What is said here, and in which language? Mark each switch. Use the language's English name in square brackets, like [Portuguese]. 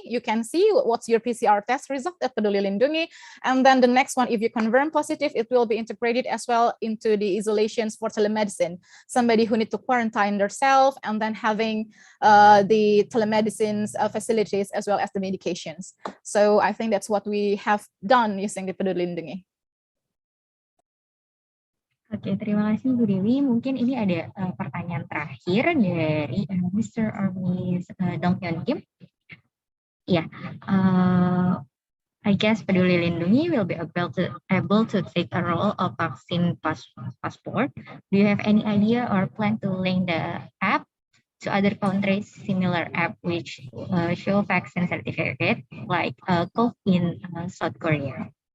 [English] You can see what's your PCR test result at Peduli Lindungi, and then the next one, if you confirm positive, it will be integrated as well into the isolations for telemedicine. Somebody who need to quarantine themselves, and then having the telemedicine facilities as well as the medications. So I think that's what we have done using the Peduli Lindungi. [Indonesian] Oke, terima kasih Bu Dewi. Mungkin ini ada pertanyaan terakhir dari Mr. or Miss Dong Hyun Kim. [English] Yeah, I guess Peduli Lindungi will be able to take a role of vaccine passport. Do you have any idea or plan to link the app to other countries' similar app which show vaccine certificate, like COV in South Korea?